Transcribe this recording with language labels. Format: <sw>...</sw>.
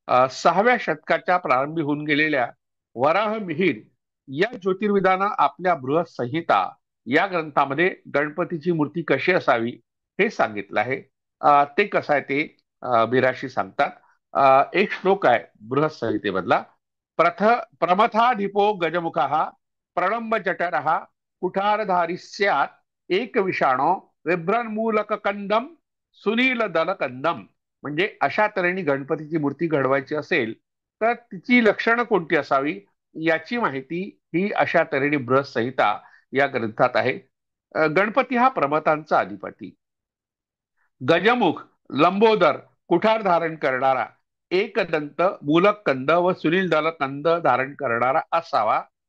<mr>6व्या शतकाच्या प्रारंभी होऊन गेलेल्या वराह मिहिर या ज्योतिर्विदानं आपल्या बृहत संहिता या ग्रंथामध्ये गणपतीची मूर्ती कशी असावी हे सांगितलं आहे. ते कसं आहे ते बिराशी सांगतात. एक श्लोक आहे बृहत संहितेमधला.</mr> <sa>प्रमथाधिपो गजमुखः प्रलंब जठरः कुठारधारी स्यात् एक विषाणो विभ्रन्मूलक कंदम सुनील दल कंदम.</sa> <mr>म्हणजे अशा तऱ्हेने गणपतीची मूर्ती घडवायची असेल तर तिची लक्षणं कोणती असावी याची माहिती ही अशा तऱ्हेने बृहत्संहिता या ग्रंथात आहे. गणपती हा प्रमथांचा अधिपती, गजमुख, लंबोदर, कुठार धारण करणारा, एकदंत, मूलक कंद व सुनील दल कंद धारण करणारा असावा.</mr>